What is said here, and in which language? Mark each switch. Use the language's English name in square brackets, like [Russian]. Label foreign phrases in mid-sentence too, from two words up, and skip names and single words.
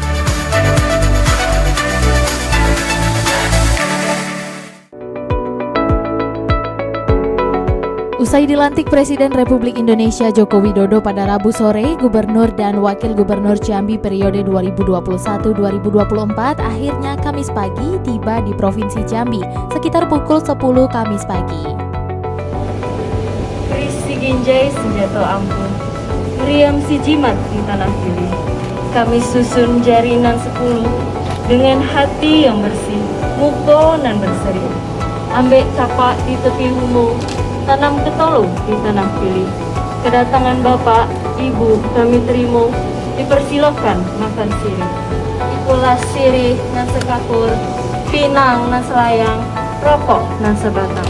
[Indonesian] Usai dilantik Presiden Republik Indonesia Joko Widodo pada Rabu sore, Gubernur dan Wakil Gubernur Jambi periode 2021-2024 akhirnya Kamis pagi tiba di Provinsi Jambi sekitar pukul 10 Kamis pagi. [Jambi Malay] Keris si Ginjai senjata ampuh, meriam si jimat di tanah pilih. Kami susun jarinan 10 dengan hati yang bersih, muko nan berseri. Ambek capak di tepi hulu, tanam ketolu di tanah pilih. Kedatangan Bapak, Ibu kami terima, dipersilakan makan sirih. Ikulah sirih nan sekapur, pinang nan selayang, rokok nan sebatang.